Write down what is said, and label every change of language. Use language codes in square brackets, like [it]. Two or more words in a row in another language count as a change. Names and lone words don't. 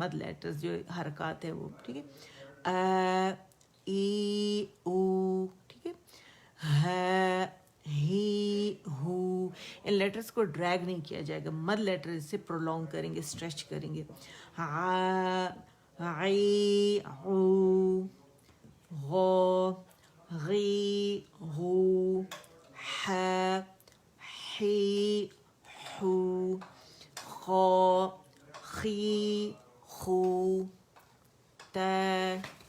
[ur] مد لیٹرز جو حرکت ہے وہ، ٹھیک ہے. ای او، ٹھیک ہے. ہی ہو، ان لیٹرز کو ڈریگ نہیں کیا جائے گا، مد لیٹر اس سے پرولانگ کریں گے، اسٹریچ کریں گے. [ar] عی عو غو غی غو ح حی حو خا خی خو تا